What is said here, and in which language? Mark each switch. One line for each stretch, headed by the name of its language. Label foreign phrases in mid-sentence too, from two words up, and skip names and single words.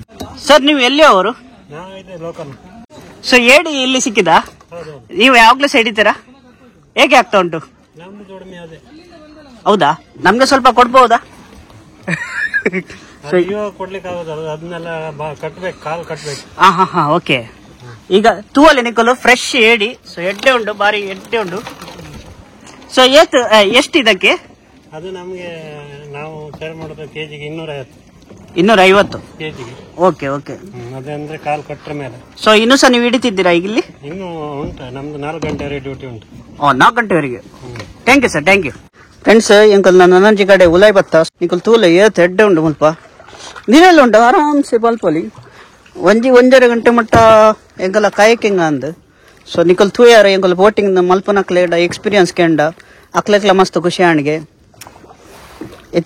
Kannada: ಸರ್ ನೀವು ಎಲ್ಲಿ ಅವರು? ಸೊ ಏಡಿ ಇಲ್ಲಿ ಸಿಕ್ಕಿದ? ನೀವು ಯಾವಾಗ್ಲೂ ಹಿಡಿತೀರಾ? ಹೇಗೆ ಆಗ್ತಾ ಉಂಟು? ಹೌದಾ, ನಮ್ಗೆ ಸ್ವಲ್ಪ ಕೊಡ್ಬಹುದಾ? ಹಾ ಓಕೆ.
Tulu: ಈಗ ತೂವಲ್ಲಿ ನಿಕ್ಕಲು ಫ್ರೆಶ್ ಏಡಿ. ಸೊ ಎಡ್ಡೆ ಉಂಟು, ಬಾರಿ ಎಡ್ಡೆ ಉಂಟು.
Kannada: ಸೊ ಎಷ್ಟು ಇದಕ್ಕೆ? ಅದು ನಮಗೆ ನಾವು ಸೇಲ್ ಮಾಡೋದು ಕೆಜಿಗೆ 250 ಕೆಜಿಗೆ.
English: okay okay.
Kannada: ಅದಂದ್ರೆ ಕಾಲು ಕಟ್ಟರ ಮೇಲೆ. ಸೊ ಇನ್ನೂ ಸಹ ನೀವು ಹಿಡಿತಿದ್ದೀರಾ ಈಗ ಇಲ್ಲಿ? ಇನ್ನು ಉಂಟು, ನಮ್ದು 4 ಗಂಟೆ ಡ್ಯೂಟಿ ಉಂಟು.
English: 4 ಗಂಟೆವರೆಗೆ. thank you sir, thank you.
Tulu: ಫ್ರೆಂಡ್ಸ್ ಎಂಕಲ್ ನನ್ನಂಜಿ ಕಡೆ ಉಲಾಯ್ ಬತ್ತ ನಿಕಲ್ ತೂಲ ಏತ್ ಎಡ್ಡೆ ಉಂಟು ಮುಲ್ಪ ನೀರೆಲ್ಲ ಉಂಟು ಆರಾಮ್ಸೆ ಬಲ್ಪಲಿ ಒಂದೂವರೆ ಗಂಟೆ ಮಟ್ಟ ಎಂಕಲ್ಲ ಕಾಯಕಿಂಗ ಅಂದ್. ಸೊ ನಿಕಲ್ ತೂಯಾರ ಎಂಕಲ್ ಬೋಟಿಂಗ್ ಮಲ್ಪನಕ್ಲೇಡ ಎಕ್ಸ್ಪೀರಿಯನ್ಸ್ ಕೆಂಡ ಅಕ್ಲೆಕ್ಲ ಮಸ್ತ್ ಖುಷಿ ಆಣ್ಗೆ ಐತೆ.